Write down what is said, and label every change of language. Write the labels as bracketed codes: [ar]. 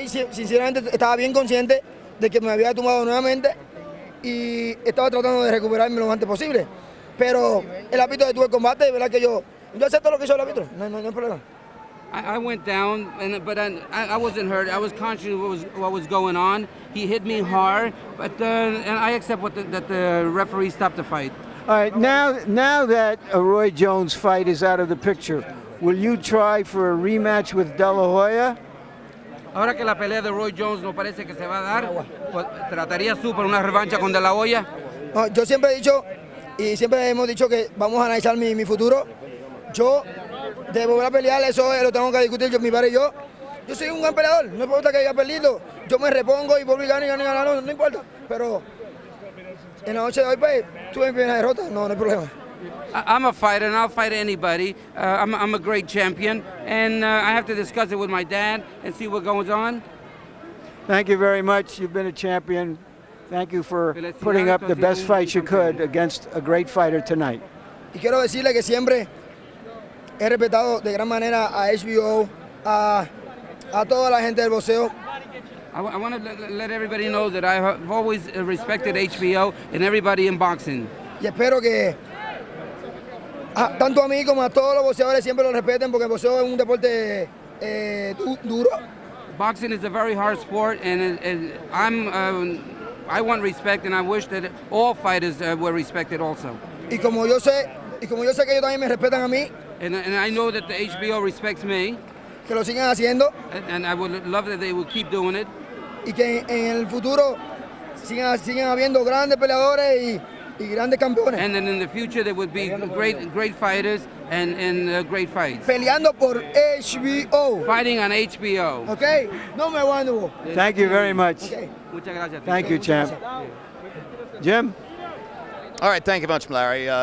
[es] Sinceramente, estaba bien consciente de que me había tumbado nuevamente y estaba tratando de recuperarme lo antes posible. Pero el árbitro detuvo el combate, de verdad que yo acepto lo que hizo el árbitro, no hay problema. [en] I went down, but I wasn't hurt. I was conscious of what was going on. He hit me hard, but and I accept that the referee stopped the fight. All right, now that a Roy Jones fight is out of the picture, will you try for a rematch with De La Hoya? [es] Ahora que la pelea de Roy Jones no parece que se va a dar, pues, ¿tratarías tú por una revancha con De La Hoya? No, yo siempre he dicho, y siempre hemos dicho que vamos a analizar mi futuro. Yo, de volver a pelear, eso lo tengo que discutir mi padre y yo. Yo soy un gran peleador, no importa que haya perdido. Yo me repongo y vuelvo y gano, no importa. Pero en la noche de hoy, pues, tuve mi primera derrota, no hay problema. [en] I'm a fighter, and I'll fight anybody. I'm a great champion, and I have to discuss it with my dad and see what goes on. Thank you very much. You've been a champion. Thank you for putting up the best fight you could against a great fighter tonight. [es] Y quiero decirle que siempre he respetado de gran manera a HBO, a toda la gente del boxeo. [en] I want to let everybody know that I have always respected HBO and everybody in boxing. [es] Y espero que tanto a mí como a todos los boxeadores siempre lo respeten porque el boxeo es un deporte duro. [en] Boxing is a very hard sport, and I want respect, and I wish that all fighters were respected also. [es] Y como yo sé que ellos también me respetan a mí. [en] And I know that the HBO respects me. [es] Que lo sigan haciendo. [en] And I would love that they would keep doing it. [es] Y que en el futuro sigan habiendo grandes peleadores y grandes campeones. [en] And then in the future there would be great fighters and great fights. [es] Peleando por HBO. [en] Fighting on HBO. [es] Okay, no me aguanto. [en] Thank you very much. Okay. [es] Muchas gracias. [en] Thank you, champ. Jim? All right, thank you much, Larry.